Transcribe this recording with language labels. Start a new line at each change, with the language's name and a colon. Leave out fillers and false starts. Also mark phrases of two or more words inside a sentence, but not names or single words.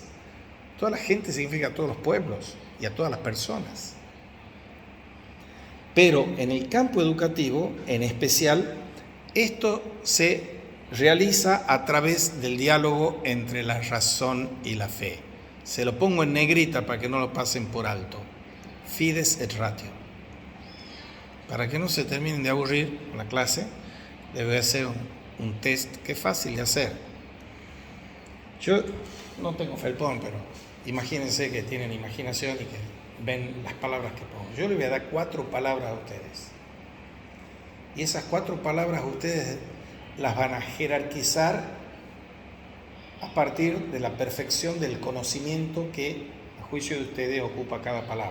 Spanish: Toda la gente significa a todos los pueblos y a todas las personas. Pero en el campo educativo, en especial, esto se realiza a través del diálogo entre la razón y la fe. Se lo pongo en negrita para que no lo pasen por alto.
Latin: Fides et ratio.
Spanish: Para que no se terminen de aburrir con la clase, les voy a hacer un test que es fácil de hacer. Yo no tengo felpón, pero imagínense que tienen imaginación y que ven las palabras que pongo. Yo les voy a dar 4 palabras a ustedes. Y esas 4 palabras ustedes las van a jerarquizar a partir de la perfección del conocimiento que, a juicio de ustedes, ocupa cada palabra.